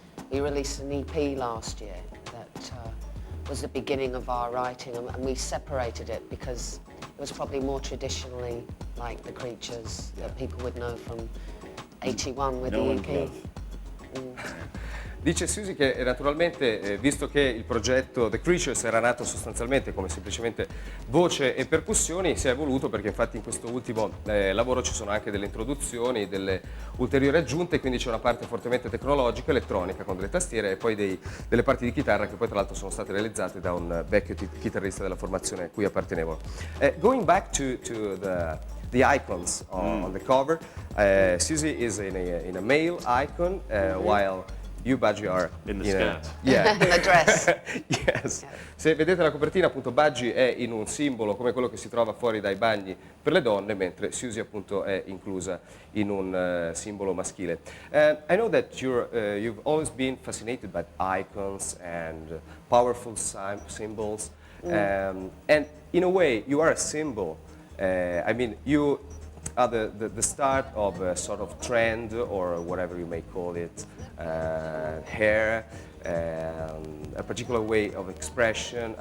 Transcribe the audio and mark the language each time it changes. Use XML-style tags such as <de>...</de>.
<en>We released an EP last year that was the beginning of our writing, and we separated it because it was probably more traditionally like the Creatures that people would know from 81 with No the one EP. love.</en> <it>Dice Siouxsie che naturalmente, visto che il progetto The Creatures era nato sostanzialmente come semplicemente voce e percussioni, si è evoluto perché infatti in questo ultimo lavoro ci sono anche delle introduzioni, delle ulteriori aggiunte, quindi c'è una parte fortemente tecnologica, elettronica con delle tastiere e poi delle parti di chitarra che poi tra l'altro sono state realizzate da un vecchio chitarrista della formazione a cui appartenevo.</it> <en>Going back to the icons on the cover, Siouxsie is in a male icon, while you, Budgie, are In the skirt. Yeah. In the dress. Yes.</en> <it>Se vedete la copertina, appunto, Budgie è in un simbolo come quello che si trova fuori dai bagni per le donne, mentre Siouxsie appunto è inclusa in un simbolo maschile.</it> <en>I know that you've always been fascinated by icons and powerful symbols, and in a way you are a symbol. I mean, you are the start of a sort of trend, or whatever you may call it, hair, a particular way of expression.</en>